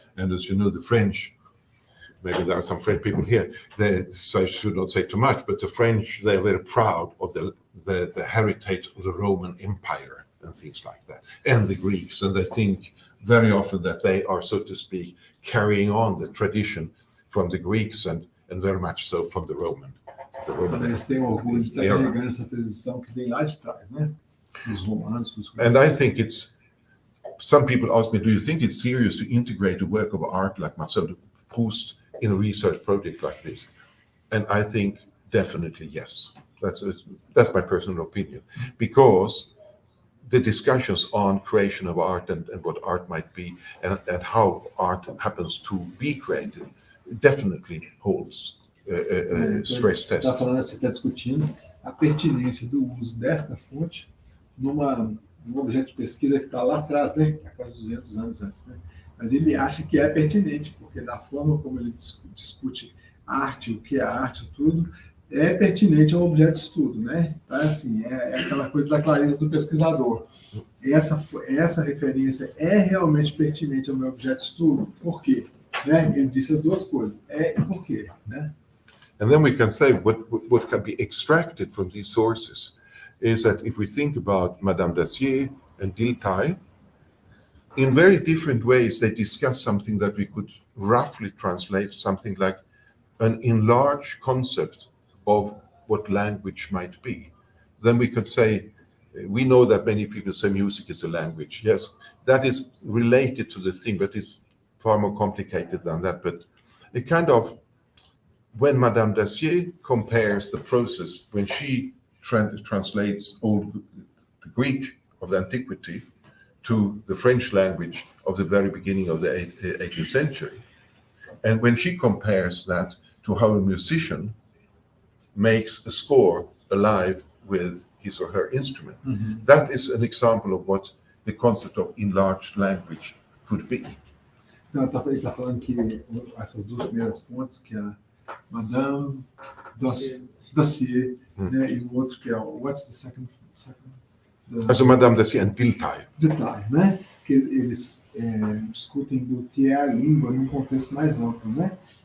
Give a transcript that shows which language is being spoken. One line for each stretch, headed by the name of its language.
English: And as you know, the French, maybe there are some French people here, so I should not say too much, but the French, they're very proud of the heritage of the Roman Empire and things like that. And the Greeks, and they think very often that they are, so to speak, carrying on the tradition from the Greeks and very much so from the Roman.
Portuguese: Eles têm orgulho de estar carregando essa tradição que vem lá de trás, né? Dos romanos, dos
English: And I think some people ask me, do you think it's serious to integrate a work of art like Marcel Proust in a research project like this? And I think definitely yes. That's my personal opinion. Because the discussions on creation of art and what art might be and how art happens to be created definitely holds stress test.
Portuguese: Está falando, você está discutindo a pertinência do uso desta fonte num objeto de pesquisa que está lá atrás, né? Há quase 200 anos antes, né? Mas ele acha que é pertinente, porque da forma como ele discute arte, o que é arte, tudo, é pertinente ao objeto de estudo, né? Então, assim, é aquela coisa da clareza do pesquisador. Essa referência é realmente pertinente ao meu objeto de estudo? Por quê? Né? Ele disse as duas coisas. E por quê? Né?
English: And then we can say what can be extracted from these sources is that if we think about Madame Dacier and del-Rei, in very different ways they discuss something that we could roughly translate something like an enlarged concept of what language might be. Then we could say, we know that many people say music is a language. Yes, that is related to the thing, but it's far more complicated than that. But it kind of, when Madame Dacier compares the process, when she translates the Greek of the antiquity to the French language of the very beginning of the 18th century, and when she compares that to how a musician makes a score alive with his or her instrument, that is an example of what the concept of enlarged language could be.
Portuguese: Então, ele está falando que essas duas primeiras fontes, que é a Madame Dacier, né, e o outro que é
English: what's the second Also Madame Dacier and del-Rei.
Portuguese: Del-Rei, né? Que eles discutem do que é a língua num contexto mais amplo, né?